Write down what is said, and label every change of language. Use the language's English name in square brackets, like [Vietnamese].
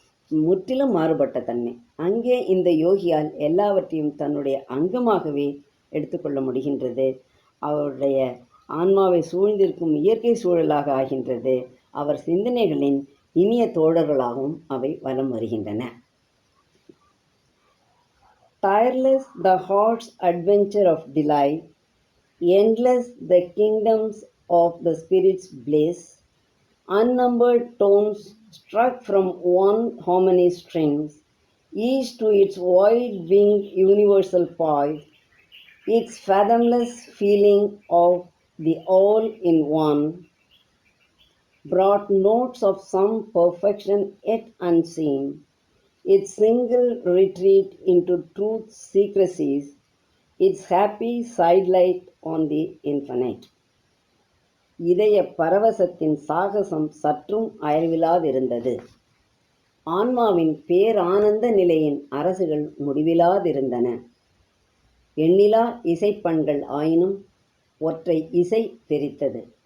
[Tamil] முற்றிலும் மாறுபட்ட தன்மை. அங்கே இந்த யோகியால் எல்லாவற்றையும் தன்னுடைய அங்கமாகவே எடுத்துக்கொள்ள முடிகின்றது. அவருடைய ஆன்மாவை சூழ்ந்திருக்கும் இயற்கை சூழலாக ஆகின்றது. அவர் சிந்தனைகளின் இனிய தோழர்களாகவும் அவை வலம் வருகின்றன. [English] Tireless the heart's adventure of delight, endless the kingdoms of the spirit's bliss, unnumbered tones struck from one harmony strings, each to its wide-winged universal poise, its fathomless feeling of the all-in-one, brought notes of some perfection yet unseen, its single retreat into truth's secrecies, its happy sidelight on the infinite. [Tamil] இதய பரவசத்தின் சாகசம் சற்றும் அயர்விலாதிருந்தது. ஆன்மாவின் பேரானந்த நிலையின் அரசுகள் முடிவிலாதிருந்தன. எண்ணிலா இசைப்பண்கள் ஆயினும் ஒற்றை இசை தெரித்தது.